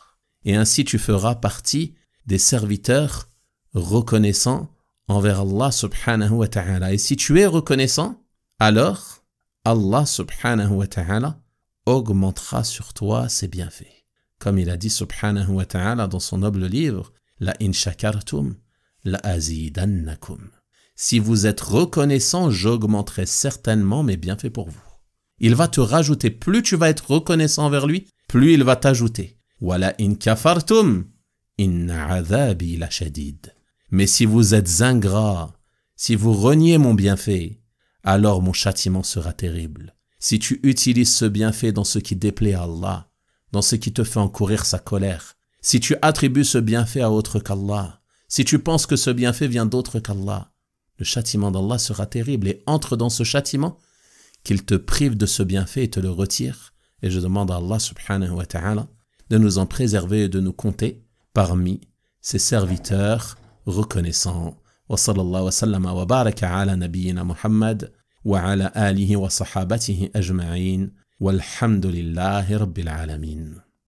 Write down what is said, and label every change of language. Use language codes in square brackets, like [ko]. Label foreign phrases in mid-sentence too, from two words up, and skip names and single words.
[fr] Et ainsi tu feras partie des serviteurs reconnaissants envers Allah [ar] سبحانه وتعالى. [fr] Et si tu es reconnaissant, alors Allah [ar] سبحانه وتعالى [fr] augmentera sur toi ses bienfaits. Comme il a dit [ar] سبحانه وتعالى [fr] dans son noble livre, [ar] لئن شكرتم لأزيدنكم. [fr] Si vous êtes reconnaissant, j'augmenterai certainement mes bienfaits pour vous. Il va te rajouter, plus tu vas être reconnaissant envers lui, plus il va t'ajouter. [ar] ولئن كفرتم إن عذابي لشديد. [fr] Mais si vous êtes ingrat, si vous reniez mon bienfait, alors mon châtiment sera terrible. Si tu utilises ce bienfait dans ce qui déplaît à Allah, dans ce qui te fait encourir sa colère, si tu attribues ce bienfait à autre qu'Allah, si tu penses que ce bienfait vient d'autre qu'Allah, le châtiment d'Allah sera terrible et entre dans ce châtiment qu'il te prive de ce bienfait et te le retire. Et je demande à Allah [ar] سبحانه وتعالى [fr] de nous en préserver et de nous compter parmi ses serviteurs reconnaissants. [ar] وصلى الله وسلم وبارك على نبينا محمد وعلى آله وصحابته أجمعين والحمد لله رب العالمين.